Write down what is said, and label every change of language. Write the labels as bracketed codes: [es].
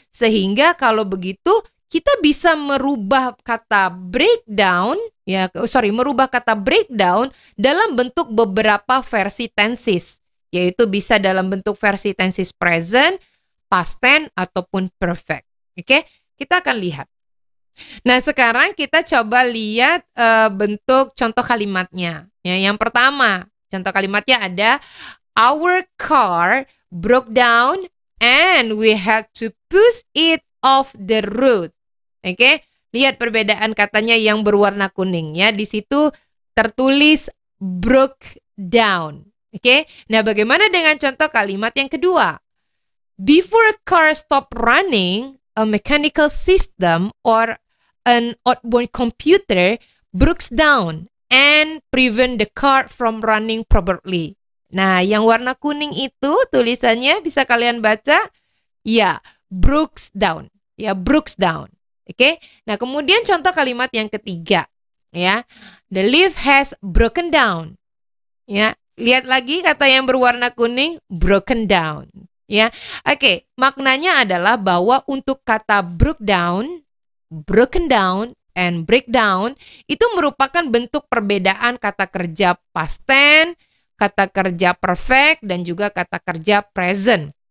[id] Sehingga kalau begitu kita bisa merubah kata breakdown, merubah kata breakdown dalam bentuk beberapa versi tenses, yaitu bisa dalam bentuk versi tenses present, past tense ataupun perfect. Oke, kita akan lihat. Nah, sekarang kita coba lihat bentuk contoh kalimatnya. Ya, yang pertama, contoh kalimatnya ada [en] our car broke down and we had to push it off the road. [id] Oke, lihat perbedaan katanya yang berwarna kuning ya. Di situ tertulis broke down. Oke, nah bagaimana dengan contoh kalimat yang kedua? [en] Before a car stop running, a mechanical system or an outboard computer breaks down and prevent the car from running properly. [id] Nah, yang warna kuning itu tulisannya bisa kalian baca, ya, breaks down. Ya, breaks down. Oke. Nah, kemudian contoh kalimat yang ketiga, ya. [en] The lift has broken down. [id] Ya, lihat lagi kata yang berwarna kuning, broken down. Ya, oke, maknanya adalah bahwa untuk kata broken down, and breakdown itu merupakan bentuk perbedaan kata kerja past tense, kata kerja perfect, dan juga kata kerja present.